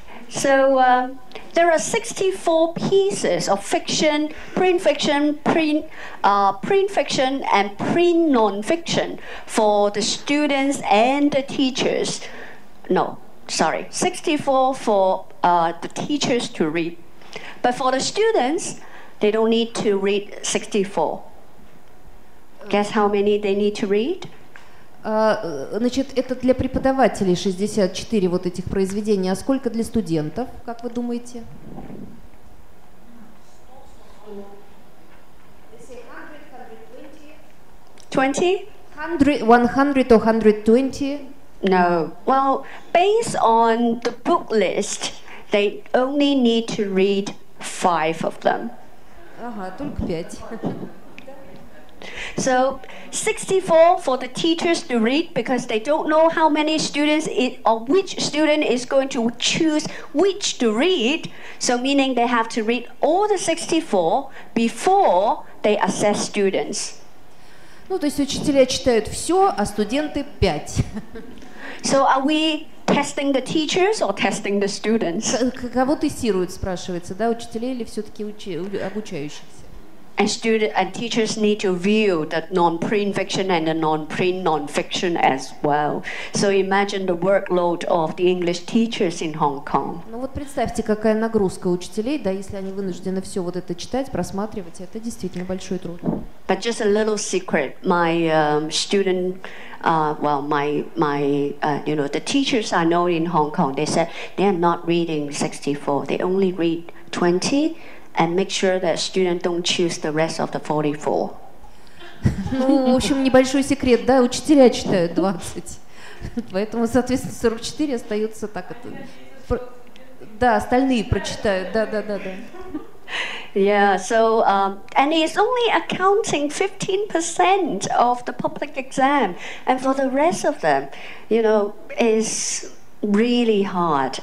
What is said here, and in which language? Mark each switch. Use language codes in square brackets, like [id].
[en] So there are 64 pieces of fiction, print fiction, print fiction, and print non-fiction for the students and the teachers. No, sorry, 64 for the teachers to read. But for the students, they don't need to read 64. Guess how many they need to read? [ru] Значит, это для преподавателей 64 вот этих произведения. А сколько для студентов, как вы думаете? [en] 20? 100 or 120? No. Well, based on the book list, they only need to read 5 of them. [ru] Ага, только 5. [en] So 64 for the teachers to read because they don't know how many students or which student is going to choose which to read. So meaning they have to read all the 64 before they assess students. [ru] Ну, то есть учителя читают все, а студенты 5. [en] So are we testing the teachers or testing the students? [ru] Кого тестируют, спрашивается, да, учителей или все-таки обучающихся? [en] And teachers need to view the non-print fiction and the non-print non-fiction as well. So imagine the workload of the English teachers in Hong Kong. [ru] Ну вот представьте, какая нагрузка учителей, да, если они вынуждены все вот это читать, просматривать, это действительно большой труд. [en] But just a little secret, my student, the teachers I know in Hong Kong, they said they are not reading 64, they only read 20. And make sure that students don't choose the rest of the 44. [ru] Ну, в общем, небольшой секрет, да, учителя читают 20. Поэтому, соответственно, 44 остаются так это. Да, остальные прочитают, да. [en] Yeah, so, and it's only accounting 15% of the public exam. And for the rest of them, is really hard.